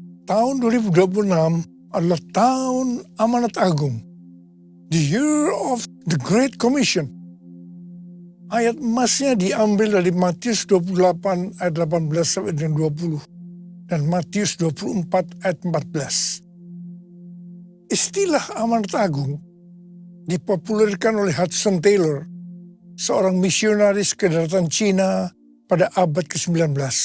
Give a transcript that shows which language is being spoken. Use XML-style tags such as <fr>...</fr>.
<id>Tahun 2026 adalah tahun amanat agung.</id> <en>The Year of the Great Commission.</en> <id>Ayat emasnya diambil dari Matius 28 ayat 18 sampai dengan 20 dan Matius 24 ayat 14. Istilah amanat agung dipopulerkan oleh Hudson Taylor, seorang misionaris kedatangan Cina pada abad ke-19.</id>